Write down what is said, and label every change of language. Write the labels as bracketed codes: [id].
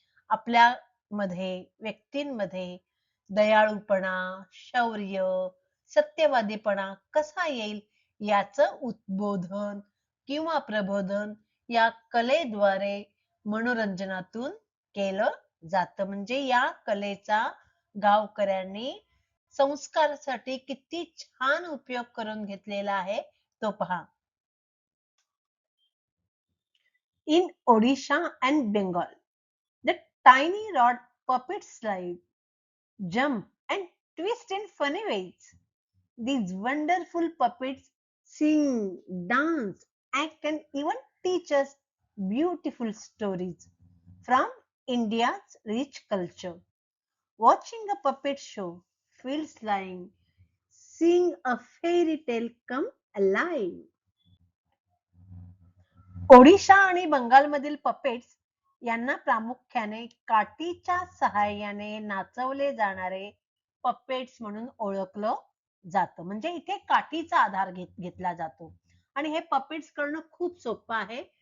[mr] आपल्या मध्ये व्यक्तींमध्ये दयाळूपणा, शौर्य, सत्यवादीपणा कसा येईल याचं उद्बोधन किंवा प्रबोधन या कलेद्वारे मनोरंजनातून केलं जातं. म्हणजे या कलेचा गावकऱ्यांनी संस्कारासाठी किती छान उपयोग करून घेतलेला आहे तो पहा. [en] In Odisha and Bengal, the tiny rod puppets slide, jump and twist in funny ways. These wonderful puppets sing, dance, act and even teach us beautiful stories from India's rich culture. Watching a puppet show feels like seeing a fairy tale come alive. [mr] Odisha आणि बंगालमधील puppets यांना प्रामुख्याने काठीच्या सहाय्याने नाचवले जाणारे puppets म्हणून ओळखलं जातं. म्हणजे इथे काठीचा आधार घेतला जातो आणि हे पपेट्स करणं खूप सोपं आहे.